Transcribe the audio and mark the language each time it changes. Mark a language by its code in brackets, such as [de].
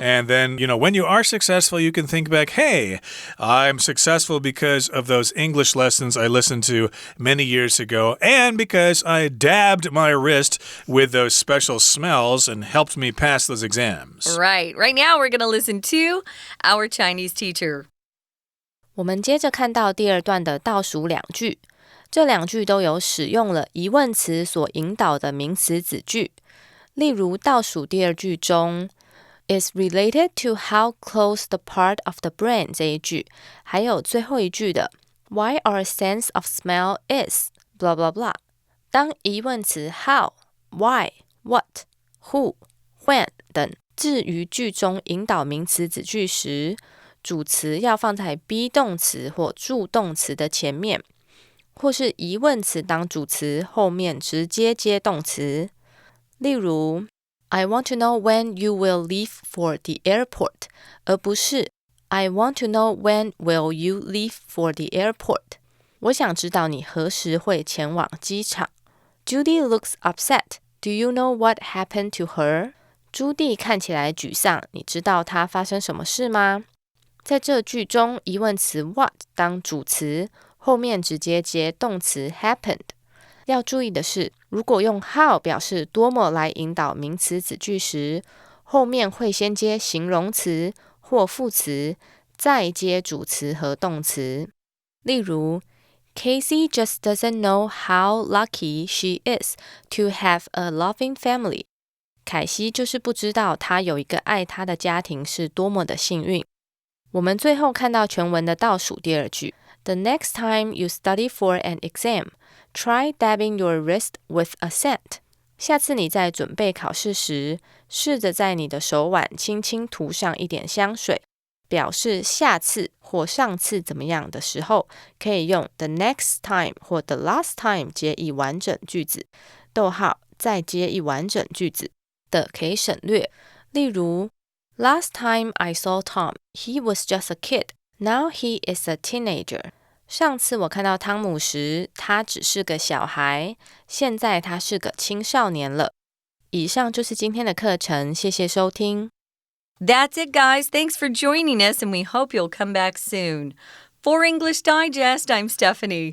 [en] And then, when you are successful, you can think back, hey, I'm successful because of those English lessons I listened to many years ago and because I dabbed my wrist with those special smells and helped me pass those exams. Right. Right now, we're going to listen to our Chinese teacher. [zh] 我们接着看到第二段的倒数两句，这两句都有使用了疑问词所引导的名词子句。例如倒数第二句中 [en] is related to how close the part of the brain [zh] 这一句，还有最后一句的 [en] why our sense of smell is blah blah [zh] blah。当疑问词 how、why、what、who、when 等置于句中引导名词子句时，主词要放在 be 动词或助动词的前面，或是疑问词当主词，后面直接接动词。例如 [en] I want to know when you will leave for the airport [zh] 而不是 [en] I want to know when will you leave for the airport [zh] 我想知道你何时会前往机场。 [en] Judy looks upset. Do you know what happened to her? [zh] 朱蒂看起来沮丧，你知道她发生什么事吗？在这句中，疑问词 what 当主词，后面直接接动词 happened。要注意的是，如果用 how 表示多么来引导名词子句时，后面会先接形容词或副词，再接主词和动词。例如 [en] Casey just doesn't know how lucky she is to have a loving family. [zh] 凯西就是不知道她有一个爱她的家庭是多么的幸运。我们最后看到全文的倒数第二句 [en] The next time you study for an exam, try dabbing your wrist with a scent. [zh] 下次你在准备考试时，试着在你的手腕轻轻涂上一点香水。表示下次或上次怎么样的时候，可以用 [en] the next time [zh] 或 [en] the last time [zh] 接一完整句子，逗号再接一完整句子的可以省略。例如 [en] Last time I saw Tom, he was just a kid. Now he is a teenager. [zh] 上次我看到汤姆时，他只是个小孩，现在他是个青少年了。以上就是今天的课程，谢谢收听。 [en] That's it, guys. Thanks for joining us, and we hope you'll come back soon. For English Digest, I'm Stephanie.